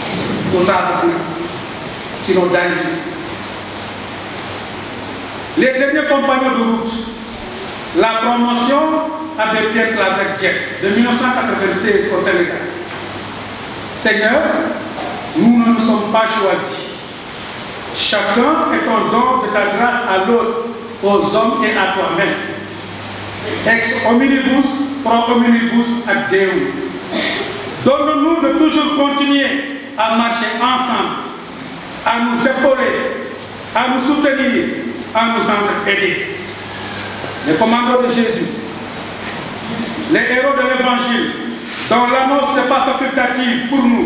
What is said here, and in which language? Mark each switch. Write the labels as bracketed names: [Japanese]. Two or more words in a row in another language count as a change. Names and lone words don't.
[French] Au travail, sinon d'aller. Les derniers compagnons de route, la promotion Abbé Pierre Claver-Dièque de 1996 au Sénégal. Seigneur, nous ne nous sommes pas choisis. Chacun est un don de ta grâce à l'autre, aux hommes et à toi-même. [Latin] Ex omnibus, pro omnibus ad Deum. [French] Donne-nous de toujours continuer à marcher ensemble, à nous épauler, à nous soutenir, à nous aider. Les commandos de Jésus, les héros de l'évangile, dont l'annonce n'est pas facultative pour nous.